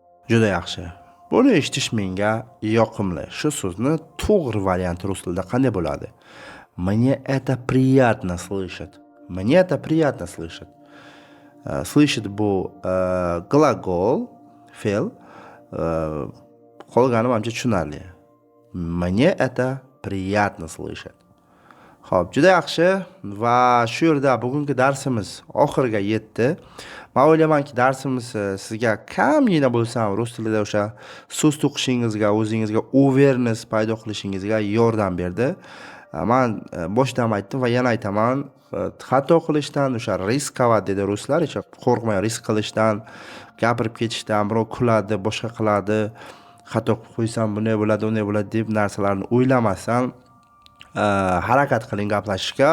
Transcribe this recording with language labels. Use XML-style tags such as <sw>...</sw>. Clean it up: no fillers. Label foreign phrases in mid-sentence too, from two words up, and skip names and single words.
<uz>Juda yaxshi. Buni eshitish menga yoqimli. Shu so'zni to'g'ri varianti rus tilida qanday bo'ladi?</uz> <ru>Мне это приятно слышать. Мне это приятно слышать.</ru> <uz>Слышать bu gлагол, fe'l. Qolgani menimcha tushunarli.</uz> <ru>Мне это приятно слышать.</ru> <uz>Xo'p, juda yaxshi va shu yerda bugungi darsimiz oxiriga yetdi. Men o'ylaymanki, darsimiz sizga kamgina bo'lsa ham rus tilida o'sha so'z to'qishingizga, o'zingizga awareness paydo qilishingizga yordam berdi. Men boshdan aytdim va yana aytaman, xato qilishdan, o'sha riskovat dedi ruslar, hech qo'rqmang risk qilishdan, gapirib ketishdan, birov kuladi, boshqa qiladi, xato qilib qo'ysam bunday bo'ladi, unday bo'ladi deb narsalarni o'ylamasdan harakat qiling gaplashishga.</uz>